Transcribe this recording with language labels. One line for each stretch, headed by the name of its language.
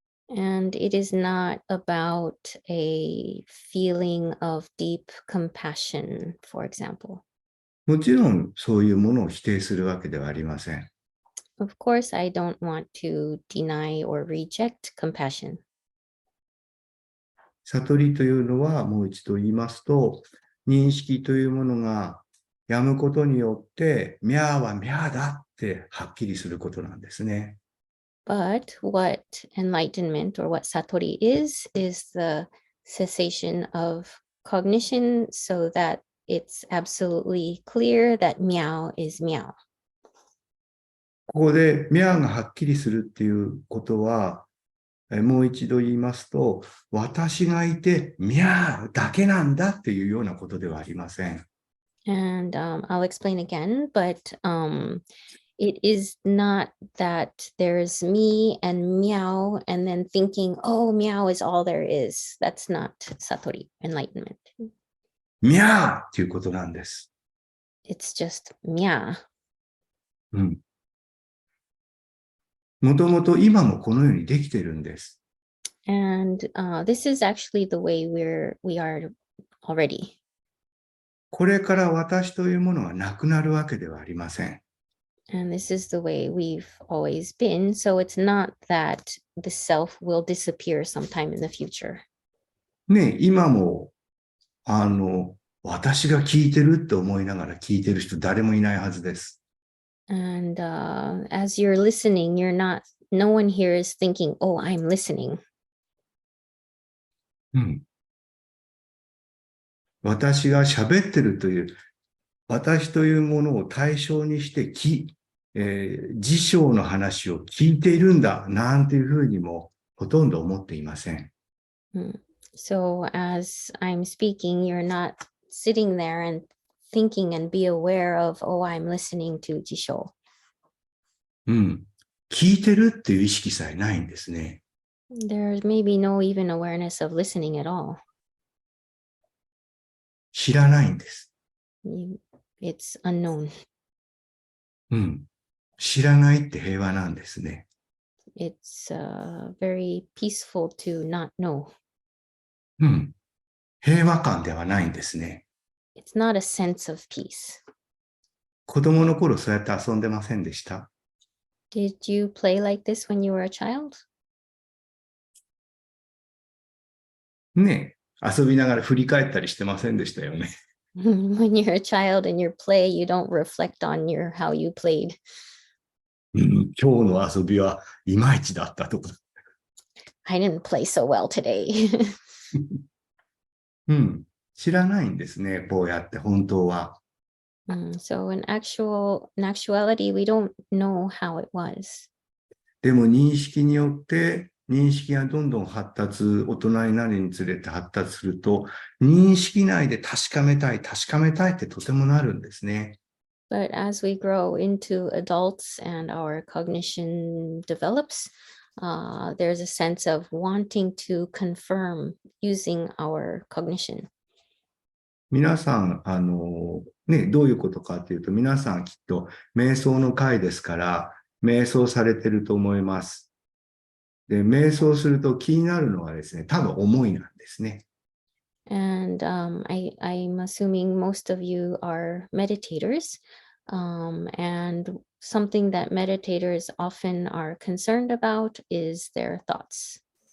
English: And it is not about a feeling of deep compassion, for example.
Japanese: もちろんそういうものを否定するわけではありません。
English: Of course, I don't want to deny or reject compassion.
Japanese: 悟りというのはもう一度言いますと、認識というものがやむことによって、ミャーはミャーだってはっきりすることなんですね。
English: But what enlightenment or what satori is the cessation of cognition so that it's absolutely clear that meow is meow.
Japanese: ここでミャーがはっきりするっていうことは、もう一度言いますと、私がいて、ミャーだけなんだっていうようなことではありません。
English: And I'll explain again, but it is not that there's me and meow and then thinking, oh, meow is all there is. That's not satori, enlightenment.
Japanese: ミャーっていうことなんです。
English: It's just meow.
Japanese: うん。もともと今もこのようにできてるんです。
English: And this is actually the way we are already.
Japanese: これから私というものはなくなるわけではありません。
English: And this is the way we've always been. So it's not that the self will disappear sometime in the future.
Japanese: ね、今も、私が聞いてるって思いながら聞いてる人誰もいないはずです。
English: And as you're listening, no one here is thinking, oh, I'm listening.
Japanese: うん。私が喋ってるという、私というものを対象にして辞書の話を聞いているんだ、なんていうふうにもほとんど思っていません。
English: So as I'm speaking, you're not sitting there and thinking and be aware of, oh, I'm listening to Jisho.
Japanese: うん。聞いてるっていう意識さえないんですね。
English: There's maybe no even awareness of listening at all.
Japanese: 知らないんです。
English: It's unknown.
Japanese: うん。知らないって平和なんですね。
English: It's very peaceful to not know.
Japanese: うん。平和感ではないんですね。
English: It's not a sense of peace.
Japanese: 子供の頃そうやって遊んでませんでした？
English: Did you play like this when you were a child?
Japanese: ねえ、遊びながら振り返ったりしてませんでしたよね。
English: When you're a child and you play, you don't reflect on how you played.
Japanese: うん、今日の遊びはいまいちだったとか。
English: I didn't play so well today.
Japanese: うん、知らないんですね、こうやって本当は。
English: So in actuality, we don't know how it was.
Japanese: でも認識によって認識がどんどん発達、大人になるにつれて発達すると、認識内で確かめたいってとてもなるんですね。
English: But as we grow into adults and our cognition develops, there's a sense of wanting to confirm using our cognition.
Japanese: 皆さん、どういうことかっていうと、皆さんきっと瞑想の会ですから、瞑想されてると思います。で、瞑想すると気になるのはですね、多分思いなんですね。
English: And I'm assuming most of you are meditators. And something that meditators often are concerned about is their thoughts.